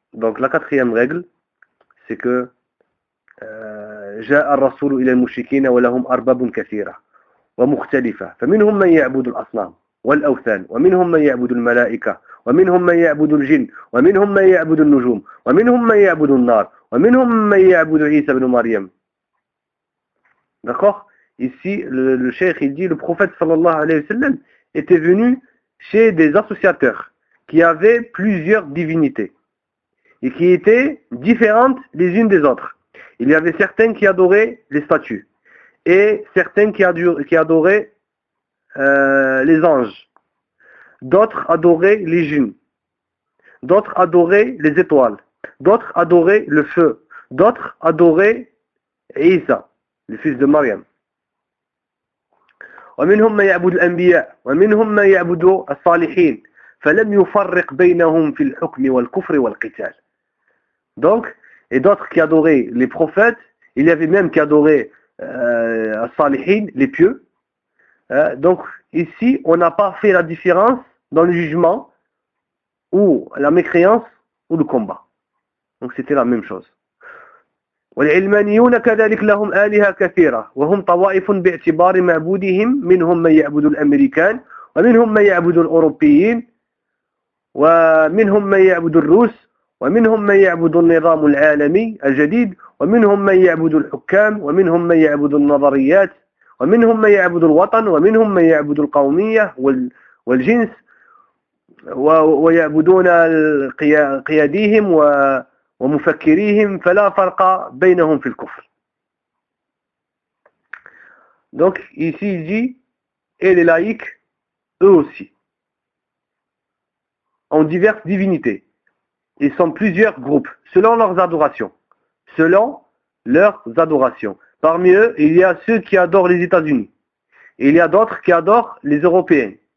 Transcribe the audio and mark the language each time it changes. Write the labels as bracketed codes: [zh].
[fr] Donc la quatrième règle, c'est que [ar] جاء الرسول إلى المشركين ولهم أرباب كثيرة ومختلفة فمنهم من يعبد الأصنام والأوثان ومنهم من يعبد الملائكة ومنهم من يعبد الجن ومنهم من يعبد النجوم ومنهم من يعبد النار ومنهم من يعبد عيسى بن مريم. [fr] D'accord? Ici, le cheikh, il dit, le prophète sallallahu alayhi wa sallam était venu chez des associateurs qui avaient plusieurs divinités et qui étaient différentes les unes des autres. Il y avait certains qui adoraient les statues et certains qui adoraient les anges. D'autres adoraient les djinns. D'autres adoraient les étoiles. D'autres adoraient le feu. D'autres adoraient Isa, le fils de Maryam. [ar] ومنهم من يعبد الأنبياء ومنهم من يعبد الصالحين فلم يفرق بينهم في الحكم والكفر والقتال. [fr] Donc, et d'autres qui adoraient les prophètes, il y avait même qui adoraient الصالحين, les pieux. Donc, ici, on n'a pas fait la différence dans le jugement ou la mécréance ou le combat. Donc, c'était la même chose. [ar] والعلمانيون كذلك لهم آلهة كثيرة وهم طوائف باعتبار معبودهم منهم من يعبد الأمريكان ومنهم من يعبد الأوروبيين ومنهم من يعبد الروس ومنهم من يعبد النظام العالمي الجديد ومنهم من يعبد الحكام ومنهم من يعبد النظريات ومنهم من يعبد الوطن ومنهم من يعبد القومية والجنس ويعبدون قياديهم و ومفكريهم فلا فرق بينهم في الكفر. [fr] Donc ici il dit, et les laïcs, eux aussi, ont diverses divinités. Ils sont plusieurs groupes, selon leurs adorations. Selon leurs adorations. Parmi eux, il y a ceux qui adorent les États-Unis. Il y a d'autres qui adorent les Européens.